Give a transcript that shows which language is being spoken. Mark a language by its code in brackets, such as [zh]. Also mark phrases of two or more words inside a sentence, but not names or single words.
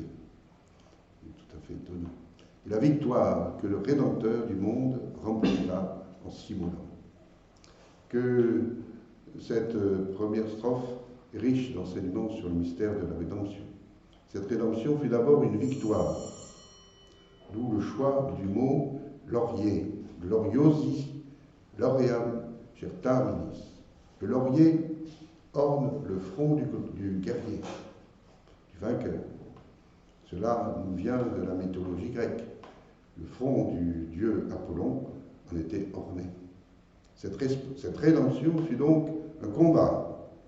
[fr] C'est tout à fait étonnant. Et la victoire que le Rédempteur du monde remporta en s'immolant. Que cette première strophe est riche d'enseignements sur le mystère de la rédemption. Cette rédemption fut d'abord une victoire, d'où le choix du mot laurier, [la] gloriosi, lauream, certaminis. [fr] Le laurier orne le front du guerrier, du vainqueur. Cela nous vient de la mythologie grecque. Le front du dieu Apollon en était orné. Cette rédemption fut donc un combat.